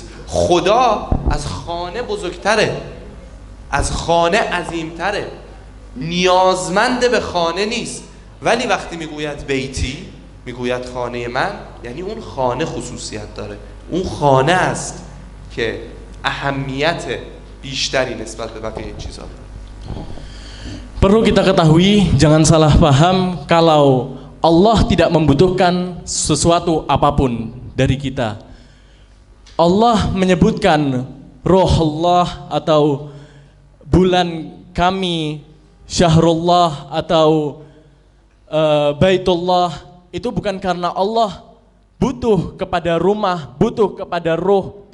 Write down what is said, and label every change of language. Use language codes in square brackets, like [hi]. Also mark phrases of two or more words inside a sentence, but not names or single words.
[fa] خدا از خانه بزرگتره، از خانه عظیمتره، نیازمند به خانه نیست. ولی وقتی میگوید بیتی، میگوید خانه من، یعنی اون خانه خصوصیت داره، اون خانه است که اهمیت بیشتری نسبت به بقیه چیزا داره. [id] Perlu kita ketahui, jangan salah paham kalau Allah tidak membutuhkan sesuatu apapun dari kita. Allah menyebutkan Ruh Allah atau bulan kami, Syahrullah atau Baitullah, itu bukan karena Allah butuh kepada rumah, butuh kepada ruh.